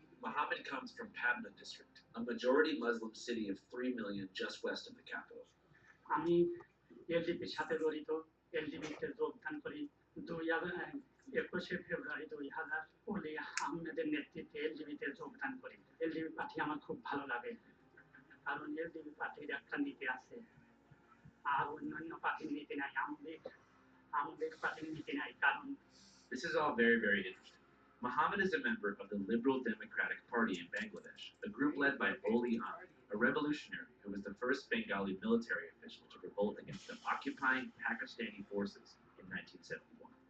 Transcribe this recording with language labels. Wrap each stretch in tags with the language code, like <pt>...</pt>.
<en>Mohammed comes from Pabna district, a majority Muslim city of 3 million just west of the capital.</en> <bn>আমি এলডিপির সাথে জড়িত, এলডিপিতে যোগদান করি 21শে ফেব্রুয়ারি 2000 ওলি আহমেদের নেতৃত্বে এলডিপিতে যোগদান করি। এলডিপি পার্টি আমার খুব ভালো লাগে, কারণ এলডিপি পার্টির একটা নীতি আছে, আর অন্যান্য পার্টির নীতি নাই। আমাদের পার্টির নীতি নাই, কারণ</bn> <en>This is all very, very interesting. Mohammed is a member of the Liberal Democratic Party in Bangladesh, a group led by Oli Ahmed, a revolutionary who was the first Bengali military official to revolt against the occupying Pakistani forces in 1971.</en>